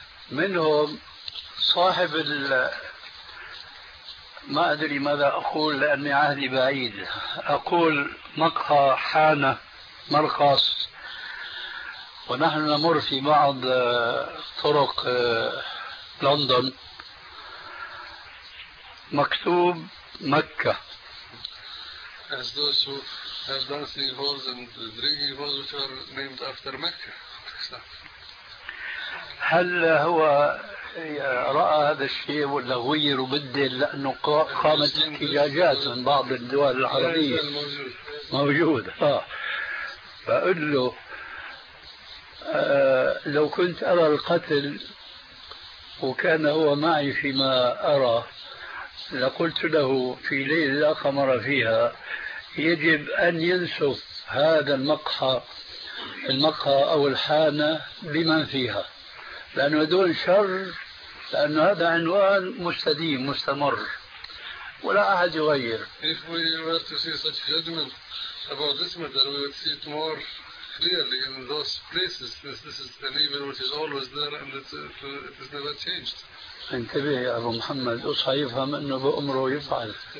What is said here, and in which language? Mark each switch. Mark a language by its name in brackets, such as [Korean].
[Arabic] منهم صاحب ال ما أدري ماذا أقول لأن عهدي بعيد، أقول مقهى حانة مرقص، ونحن نمر في بعض طرق لندن مكتوب مكة. [English] As those who have dancing halls and drinking halls which are named after Mecca. [Arabic] هل هو رأى هذا الشيء ولا غير وبدل لأنه قامت احتجاجات من بعض الدول العربية موجود فأقول له لو كنت أرى القتل وكان هو معي فيما أرى لقلت له في ليلة لا قمر فيها يجب أن ينسف هذا المقهى أو الحانة بمن فيها لأنه دون شر لأن هذا عنوان مستديم مستمر ولا أحد يغير. [English] If we were to see such judgment about this matter, we would see it more clearly in those places, since this is an evil which is always there and it has never changed. [Arabic] انتبه يا أبو محمد أصحى يفهم أنه بأمره يفعل.